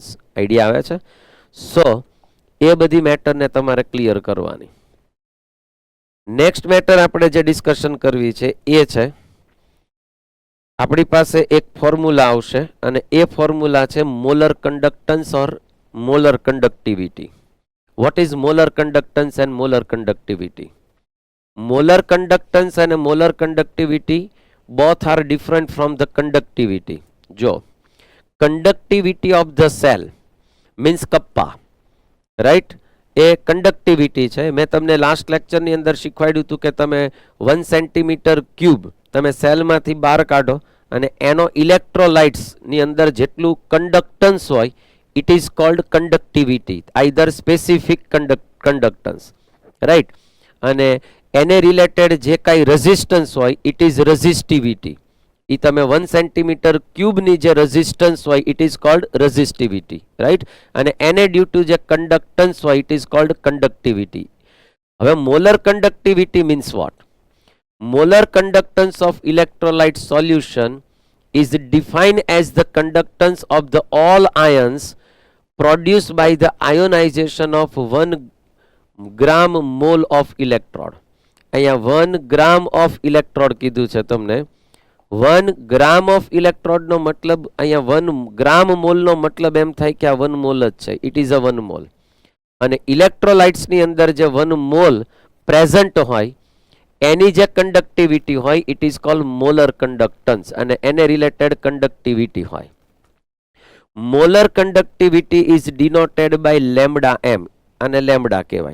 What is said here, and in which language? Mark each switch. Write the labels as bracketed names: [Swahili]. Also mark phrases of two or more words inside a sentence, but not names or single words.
[Gujarati] આઈડિયા આવે છે? સો એ બધી મેટરને તમારે ક્લિયર કરવાની. [English] next matter [Gujarati] આપણે જે ડિસ્કશન કરવી છે એ છે આપણી પાસે એક ફોર્મ્યુલા આવશે અને એ ફોર્મ્યુલા છે [English] molar conductance or molar conductivity. What is molar conductance and molar conductivity? Molar conductance and molar conductivity both are different from the conductivity. Jo, conductivity of the cell means kappa, right? [Gujarati] એ કંડક્ટિવિટી છે. મેં તમને લાસ્ટ લેક્ચરની અંદર શીખવાડ્યું હતું કે તમે [English] 1 centimetre cube [Gujarati] તમે સેલમાંથી બહાર કાઢો અને એનો ઇલેક્ટ્રોલાઇટ્સની અંદર જેટલું કંડક્ટન્સ હોય [English] it is called conductivity, either specific conductance, right. [Gujarati] અને એને રિલેટેડ જે કાંઈ રેઝિસ્ટન્સ હોય [English] it is resistivity. [Gujarati] એ તમે [English] 1 centimetre cubeની [Gujarati] જે રેઝિસ્ટન્સ હોય [English] it is called resistivity, right. [Gujarati] અને એને [English] due to [Gujarati] જે કંડક્ટન્સ હોય [English] it is called conductivity. [Gujarati] હવે [English] molar conductivity means what? Molar conductance of electrolyte solution is defined as the conductance of the all ions produced by the ionization of 1 gram mole of electrode. [Gujarati] અહીંયા [English] 1 gram of electrode [Gujarati] કીધું છે તમને. [English] 1 gram of electrode [Gujarati] નો મતલબ અહીંયા [English] 1 gram mole [Gujarati] નો મતલબ એમ થાય કે આ 1 mole જ છે. [English] It is a 1 mole. [Gujarati] અને electrolytes ની અંદર જે 1 mole present હોય એની જે કંડક્ટિવિટી હોય [English] it is called molar conductance [Gujarati] અને એને રિલેટેડ કંડક્ટિવિટી હોય. [English] molar conductivity is denoted by lambda M [Gujarati] અને લેમ્ડા કહેવાય.